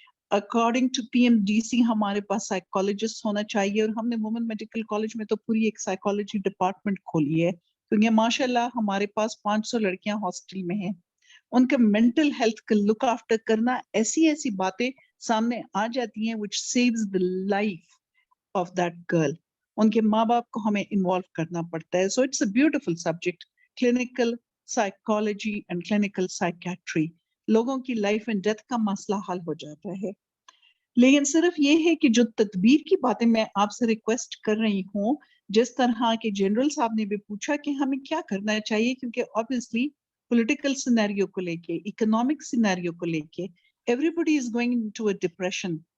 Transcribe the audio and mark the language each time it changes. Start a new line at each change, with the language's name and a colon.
Urdu: According to P M D C ہمارے پاس psychologist ہونا چاہیے اور ہم نے وومن میڈیکل کالج میں تو پوری ایک سائیکالوجی ڈپارٹمنٹ کھولی ہے کیونکہ ماشاء اللہ ہمارے پاس 500 لڑکیاں ہاسٹل میں ہیں. ان کا مینٹل ہیلتھ کا لک آفٹر کرنا ایسی باتیں سامنے آ جاتی ہیں
English: which saves the life of that girl.
Urdu: ان کے ماں باپ کو ہمیں انوالو کرنا پڑتا ہے.
English: So it's a beautiful subject, clinical psychology and clinical psychiatry.
Urdu: لوگوں کی لائف اینڈ ڈیتھ کا مسئلہ حل ہو جاتا ہے. لیکن صرف یہ ہے کہ جو تدبیر کی باتیں میں آپ سے ریکویسٹ کر رہی ہوں جس طرح کہ جنرل صاحب نے بھی پوچھا کہ ہمیں کیا کرنا چاہیے کیونکہ obviously پولیٹیکل سینیریو کو لے کے اکنامک سینیریو کو لے کے
English: everybody is going into a depression.